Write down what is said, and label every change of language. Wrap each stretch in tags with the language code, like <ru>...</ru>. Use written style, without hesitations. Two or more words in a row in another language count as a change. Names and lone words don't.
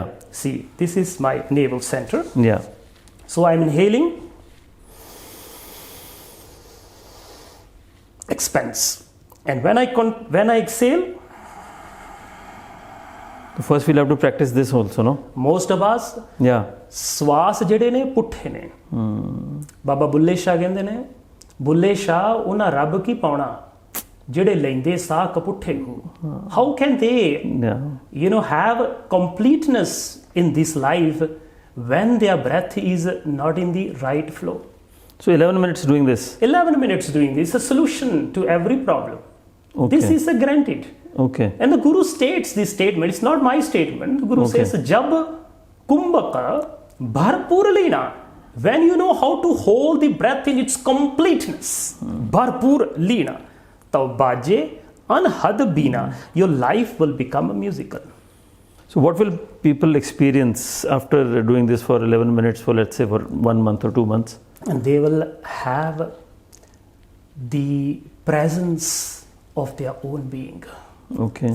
<en>see, this is my navel center. Yeah. So I'm inhaling, expands, and when I exhale, first we'll have to practice this also, no? Most of us, yeah,</en> <pa>ਸਵਾਸ ਜਿਹੜੇ ਨੇ ਪੁੱਠੇ ਨੇ. ਬਾਬਾ ਬੁੱਲੇ ਸ਼ਾਹ ਕਹਿੰਦੇ ਨੇ, ਬੁੱਲੇ ਸ਼ਾਹ ਉਹਨਾਂ ਰੱਬ ਕੀ ਪਾਉਣਾ ਜਿਹੜੇ ਲੈਂਦੇ ਸਾਹ ਕਪੁੱਠੇ ਹੋ.</pa> <en>How can they have completeness in this life when their breath is not in the right flow? So 11 minutes doing this. 11 minutes doing this, a solution to every problem. Okay. This is a granted. Okay. And the Guru states this statement. It's not my statement. The Guru says,</en> <pa>ਜਬ ਕੁੰਭਕ ਭਰਪੂਰ ਲੀਣਾ.</pa> <en>When you know how to hold the breath in its completeness,</en> <pa>ਭਰਪੂਰ ਲੀਣਾ, ਤਬ ਬਾਜੇ ਅਨਹਦ ਬੀਣਾ,</pa> <en>your life will become a musical. So what will people experience after doing this for 11 minutes for, let's say, for 1 month or 2 months? And they will have the presence of their own being. Okay.</en>